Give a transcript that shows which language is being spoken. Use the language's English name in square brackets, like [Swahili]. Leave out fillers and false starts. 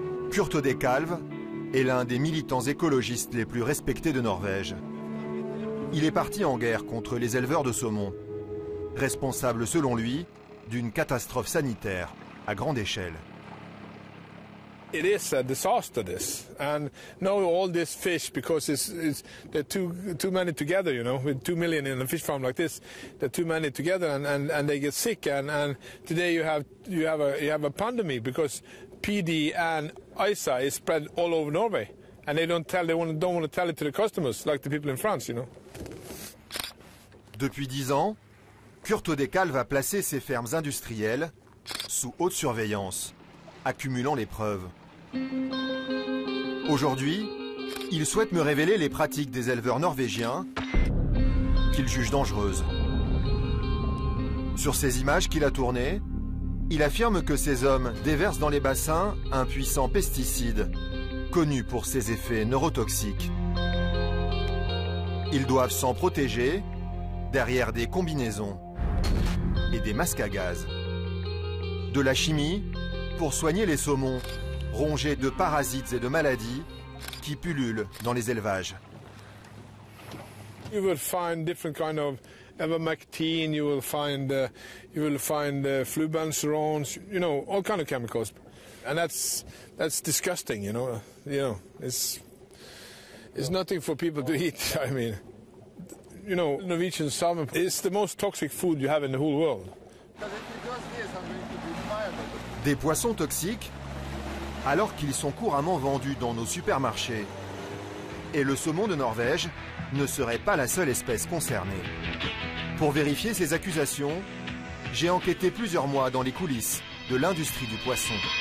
[French] Kurt Odekalv est l'un des militants écologistes les plus respectés de Norvège. Il est parti en guerre contre les éleveurs de saumon, responsable selon lui d'une catastrophe sanitaire à grande échelle. [English] It is a disaster, this, and now all this fish, because they're too many together, you know, with 2 million in a fish farm like this, they're too many together, and they get sick, and today you have a pandemic because PD and ISA is spread all over Norway, and they don't want to tell it to the customers like the people in France, you know. [French] Depuis 10 ans, Kurt Odekalv va placer ses fermes industrielles sous haute surveillance, accumulant les preuves. Aujourd'hui, il souhaite me révéler les pratiques des éleveurs norvégiens qu'il juge dangereuses. Sur ces images qu'il a tournées, il affirme que ces hommes déversent dans les bassins un puissant pesticide, connu pour ses effets neurotoxiques. Ils doivent s'en protéger derrière des combinaisons et des masques à gaz. De la chimie pour soigner les saumons, rongés de parasites et de maladies qui pullulent dans les élevages. [English] You will find different kind of ivermectin, you will find flubanserones, you know, all kind of chemicals, and that's disgusting, you know. It's nothing for people to eat. I mean, you know, Norwegian salmon is the most toxic food you have in the whole world. [French] Des poissons toxiques, alors qu'ils sont couramment vendus dans nos supermarchés. Et le saumon de Norvège ne serait pas la seule espèce concernée. Pour vérifier ces accusations, j'ai enquêté plusieurs mois dans les coulisses de l'industrie du poisson.